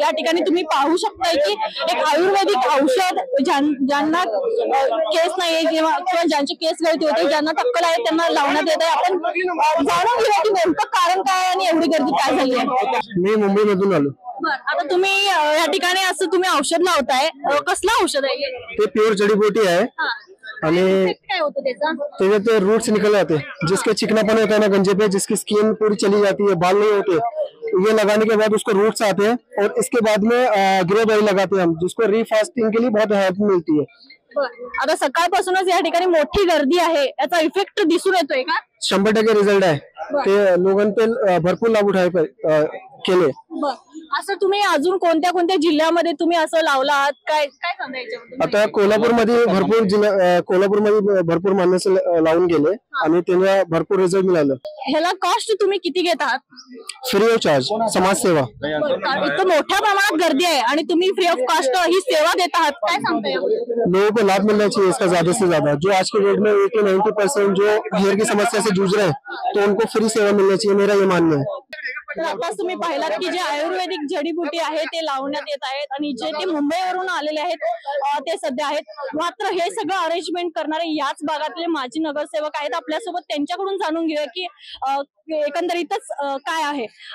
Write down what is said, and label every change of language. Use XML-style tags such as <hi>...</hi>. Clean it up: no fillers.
<mr>या ठिकाणी तुम्ही पाहू शकताय की एक आयुर्वेदिक औषध ज्यांना केस नाहीये किंवा ज्यांचे केस गळती होते, ज्यांना टक्कल आहे, त्यांना लावण्यात येत आहे. आपण जाणून घेऊया की नेमकं कारण काय आणि एवढी गर्दी काय झाली आहे. मी मुंबई मधून आलो. आता तुम्ही या ठिकाणी असं तुम्ही औषध लावताय, कसलं औषध आहे</mr> <hi>ते? प्योर जड़ीबूटी है आणि</hi> <mr>काय होतं</mr> <hi>त्याच्यात रूट्स निकल जाते, जिसके चिकनापन होता है ना गंजे पे, जिसकी स्किन पूरी चली जाती है, बाल नहीं होते, ये लगाने के बाद उसको रूट्स आते हैं और इसके बाद में ग्रो बेरी लगाते हैं हम, जिसको रीफास्टिंग के लिए बहुत हेल्प मिलती है.</hi> <mr>आता सकाळपासूनच या ठिकाणी मोठी गर्दी आहे, याचा इफेक्ट दिसून येतोय का? 100% रिझल्ट आहे. ते लोकांना भरपूर लाभ उठावे केले. असं तुम्ही अजून कोणत्या कोणत्या जिल्ह्यामध्ये तुम्ही असं लावला आहात, काय काय सांगायचं? आता कोल्हापूरमध्ये भरपूर माणसं लावून गेले आणि त्यांना भरपूर रिझल्ट मिळालं. ह्याला कॉस्ट तुम्ही किती घेत आहात? फ्री ऑफ चार्ज, समाजसेवा. इतकं मोठ्या प्रमाणात गर्दी आहे आणि तुम्ही फ्री ऑफ कॉस्ट ही सेवा देत आहात, काय सांगताय?</mr> <hi>लोगों को लाभ मिलना चाहिए इसका ज्यादा से ज्यादा. जो आज के डेट में 80-90% जो हेयर की समस्या से जूझ रहे हैं, तो उनको फ्री सेवा मिलना चाहिए, मेरा ये मानना है.</hi> <mr>तर आताच तुम्ही पाहिलात की जे आयुर्वेदिक जडीबुटी आहे ते लावण्यात येत आहेत आणि जे ते मुंबईवरून आलेले आहेत ते सध्या आहेत. मात्र हे सगळं अरेंजमेंट करणारे याच भागातले माजी नगरसेवक आहेत. आपल्यासोबत त्यांच्याकडून जाणून घेऊया की एकंदरीतच काय आहे.</mr>